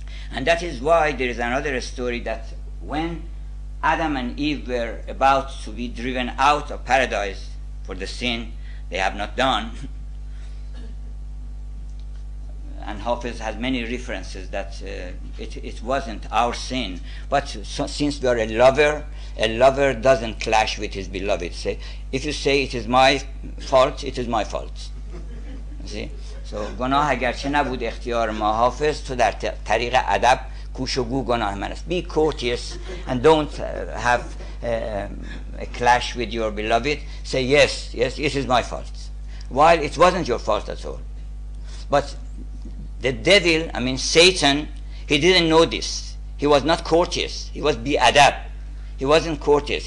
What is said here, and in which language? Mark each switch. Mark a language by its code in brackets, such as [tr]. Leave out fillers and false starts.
[en] And that is why there is another story that when Adam and Eve were about to be driven out of paradise for the sin they have not done, and Hafiz has many references that it wasn't our sin, but since we are a lover doesn't clash with his beloved. If you say it is my fault, it is my fault. See? [fa] So گناه اگرچه نبود اختیار ما حافظ، تو در طریق ادب کوش و گو گناه من است. [en] Be courteous and don't have a clash with your beloved. Say yes, it is my fault, while it wasn't your fault at all. But the devil, Satan, he didn't know this. He was not courteous. He was bi-adab. He wasn't courteous.